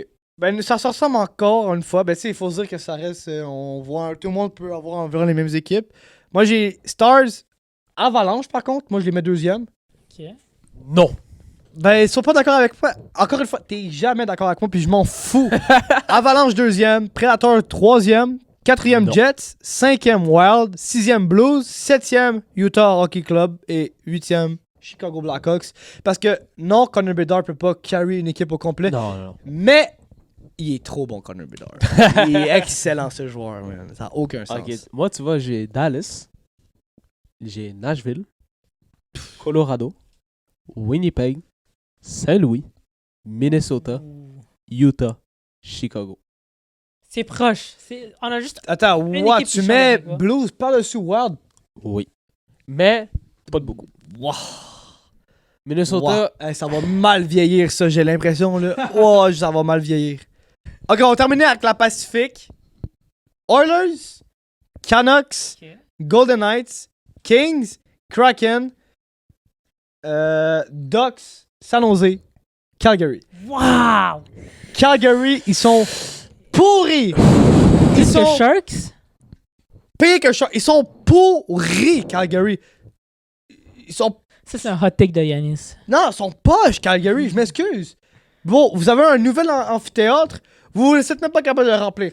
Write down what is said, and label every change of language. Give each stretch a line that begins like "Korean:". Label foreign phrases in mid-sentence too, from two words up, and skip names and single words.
French: Ben, ça se ressemble encore une fois. Ben, tu sais, il faut se dire que ça reste. On voit, tout le monde peut avoir environ les mêmes équipes. Moi, j'ai Stars, Avalanche, par contre. Moi, je les mets 2e. Ok. Non. Ben, ils sont pas d'accord avec moi. Encore une fois, t'es jamais d'accord avec moi, puis je m'en fous. Avalanche 2e, Predator 3e, 4e Non. Jets, 5e Wild, 6e Blues, 7e Utah Hockey Club et 8e Chicago Blackhawks. Parce que non, Connor Bedard peut pas carry une équipe au complet, Non. mais il est trop bon, Connor Bedard. Il est excellent, ce joueur, man. Ça n'a aucun sens. Ok, moi, tu vois, j'ai Dallas, j'ai Nashville, Colorado, Winnipeg, Saint-Louis, Minnesota, Utah, Chicago. C'est proche. On a juste. Attends, Une what? équipe qui Tu change mets avec quoi? Blues par-dessus Wild? Oui. Mais, pas de beaucoup. Wow. Minnesota, Wow. Hey, ça va mal vieillir, ça, j'ai l'impression, là. Oh, ça va mal vieillir. Ok, on va terminer avec la Pacifique. Oilers, Canucks, Ok. Golden Knights, Kings, Kraken, Ducks, San Jose, Calgary. Wow! Calgary, ils sont pourris. Ils Plus que sont Sharks? pires que Sharks. Ils sont pourris, Calgary. Ils sont... Ça, c'est un
English: hot take
French: de Yanis. Non, ils sont poches, Calgary, je m'excuse. Bon, vous avez un nouvel amphithéâtre, vous n'êtes même pas capable de le remplir.